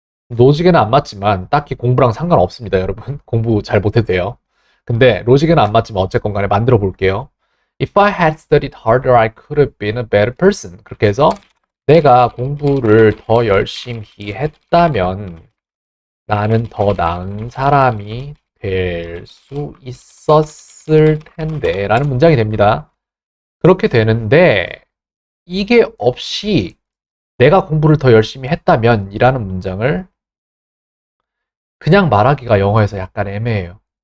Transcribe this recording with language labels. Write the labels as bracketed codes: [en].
[ko] 로직에는 안 맞지만 딱히 공부랑 상관없습니다, 여러분. 공부 잘 못해도 돼요. 근데 로직에는 안 맞지만 어쨌건 간에 만들어 볼게요. [en] If I had studied harder, I could have been a better person. [ko] 그렇게 해서 내가 공부를 더 열심히 했다면 나는 더 나은 사람이 될 수 있었을 텐데 라는 문장이 됩니다. 그렇게 되는데 이게 없이 내가 공부를 더 열심히 했다면 이라는 문장을 그냥 말하기가 영어에서 약간 애매해요.